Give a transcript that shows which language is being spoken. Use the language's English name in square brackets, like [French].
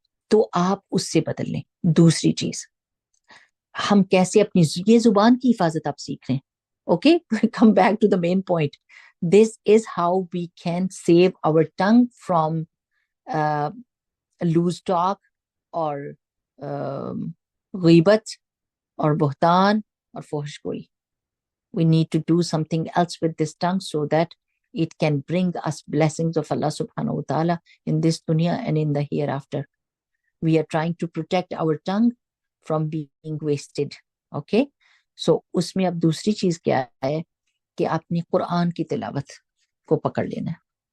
[Urdu] تو آپ اس سے بدل لیں۔ دوسری چیز، ہم کیسے اپنی یہ زبان کی حفاظت آپ سیکھ رہے ہیں، [English] okay come back to the main point, this is how we can save our tongue from loose talk [Urdu] اور غیبت اور بہتان اور فحش گوئی۔ [English] We need to do something else with this tongue so that it can bring us blessings of Allah subhanahu wa ta'ala in this dunya and in the hereafter. We are trying to protect our tongue from being wasted. Okay? [Urdu] So اس میں اب دوسری چیز کیا ہے کہ آپ نے قرآن کی تلاوت کو پکڑ لینا ہے۔